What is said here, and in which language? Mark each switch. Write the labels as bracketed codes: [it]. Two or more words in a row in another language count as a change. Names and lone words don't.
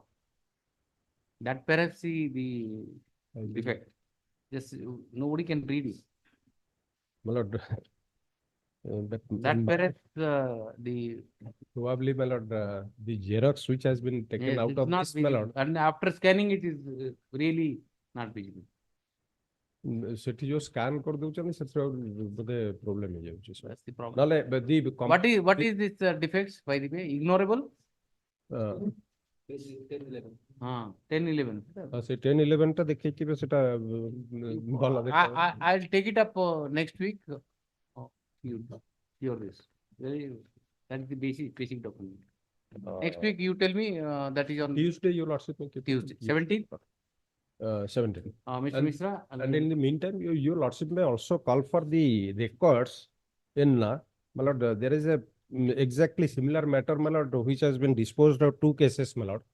[en] That perhaps the defect. Just nobody can read it. My lord, that perhaps the probably, my lord, the Xerox which has been taken yes, out it's of not this, my visible. lord. And after scanning it is really not visible. [or] ସେଠି ଯୋଉ ସ୍କାନ କରିଦଉଛନ୍ତି ସେଥିରେ ବୋଧେ ପ୍ରୋବ୍ଲେମ ହେଇଯାଉଛି sir. [en] That's the problem. [or] ନହେଲେ [en] What is this defects, by the way? Ignorable? 10-11. [or] ସେ 10-11 ଟା ଦେଖେଇଥିବେ ସେଟା ଭଲ ଦେଖା [en] I'll take it up next week. Your this. That is the basic document. Next week you tell me that is on Tuesday, your lordship. Tuesday, 17th. 17. Mr. Mishra. And in the meantime, your lordship may also call for the records in, my lord, there is a exactly similar matter, my lord, which has been disposed of 2 cases, my lord.